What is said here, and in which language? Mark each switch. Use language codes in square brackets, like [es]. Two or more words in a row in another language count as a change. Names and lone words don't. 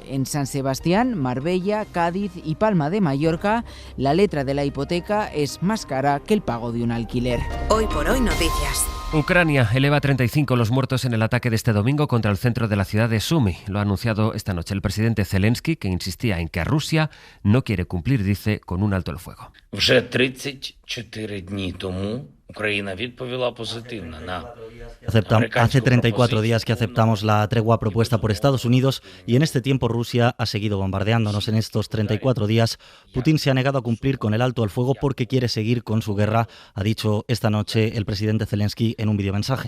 [es] En San Sebastián, Marbella, Cádiz y Palma de Mallorca, la letra de la hipoteca es más cara que el pago de un alquiler. Hoy por hoy noticias. Ucrania eleva a 35 los muertos en el ataque de este domingo contra el centro de la ciudad de Sumy. Lo ha anunciado esta noche el presidente Zelensky, que insistía en que Rusia no quiere cumplir, dice, con un alto el fuego. [uk] Вже 34 дні тому Україна відповіла позитивно на [es] Hace 34 días que aceptamos la tregua propuesta por Estados Unidos, y en este tiempo Rusia ha seguido bombardeándonos. En estos 34 días, Putin se ha negado a cumplir con el alto al fuego porque quiere seguir con su guerra, ha dicho esta noche el presidente Zelensky en un videomensaje.